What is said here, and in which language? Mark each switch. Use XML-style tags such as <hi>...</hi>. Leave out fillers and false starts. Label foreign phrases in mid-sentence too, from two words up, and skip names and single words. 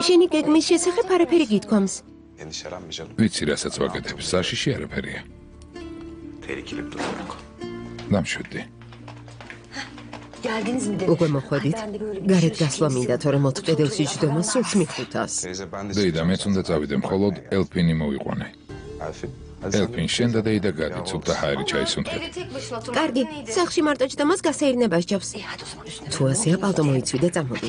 <ka>შენი გეგმის შესახებ არაფერი გითქვამს.</ka> <tr>endişelenme canım.</tr> <ka>ვიცი, რასაც ვაკეთებ, საშიში არაფერია.</ka> <tr>Tehlikeli bir durum yok.</tr> <ka>დამშვიდდი.</ka> <tr>Geldiniz mi dedi?</tr> <ka>უკვე მოხვედით? გარეთ გასვლა მინდა, თორემ 4 კედელში ჯდომა სულს მიხუთავს.</ka> <tr>Teyze ben de</tr> <ka>დეიდა, მეც უნდა წავიდე, მხოლოდ ელფინი მოვიყვანე. Alfred ელფინ, შენ და დეიდა გადი, ცუპთა ჰაერი ჩაისუნთქეთ. კარგი, სახლში მარტო ჭდამას გასეირნება სჯობს. თუ ასეა, პალტო მოიცვი და წამოდი.</ka>